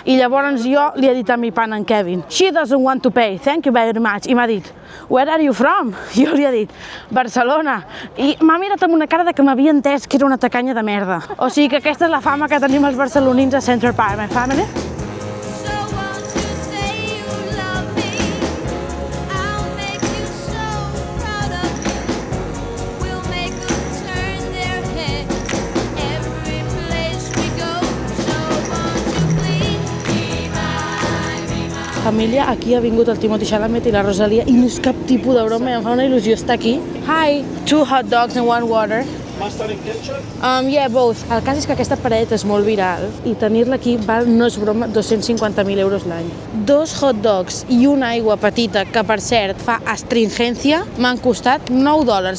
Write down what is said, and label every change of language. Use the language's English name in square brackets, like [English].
[Catalan] I llavors jo li he dit a mi pana en Kevin, [English] she doesn't want to pay, thank you very much. [Catalan] I m'ha dit, [English] where are you from? [Catalan] Jo li he dit, Barcelona. I m'ha mirat amb una cara de que m'havia entès que era una tacanya de merda. O sigui que aquesta és la fama que tenim els barcelonins a Central Park, [English] my family. So won't you say you love me? I'll make you so proud of me. We'll make them turn their heads every place we go. So won't you please be mine? [Catalan] Família, aquí ha vingut el Timothy Chalamet i la Rosalia i no és cap tipus de broma, em fa una il·lusió estar aquí. [English] Hi, 2 hot dogs and 1 water. Mustard and ketchup? Yeah, both. [Catalan] El cas és que aquesta paradeta és molt viral i tenir-la aquí val, no és broma, 250.000 euros l'any. 2 hot dogs i una aigua petita, que per cert fa astringència, m'han costat $9.